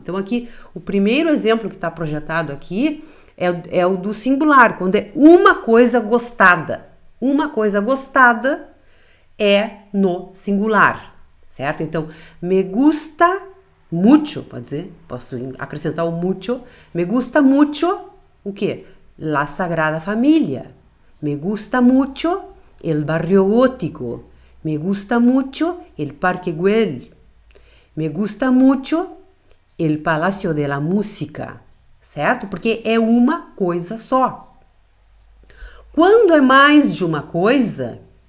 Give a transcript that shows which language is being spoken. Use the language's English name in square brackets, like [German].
[Portuguese] Então aqui, o primeiro exemplo que está projetado aqui é o do singular, quando é uma coisa gostada. Uma coisa gostada é no singular, certo? Então, [Spanish] me gusta mucho, [Portuguese] pode dizer, posso acrescentar o mucho. [Spanish] Me gusta mucho, [Portuguese] o quê? [Spanish] La Sagrada Familia. Me gusta mucho el barrio gótico. Me gusta mucho el Parque Güell. Me gusta mucho el Palacio de la Música, [Portuguese] certo? Porque é uma coisa só. Quando é mais de uma coisa...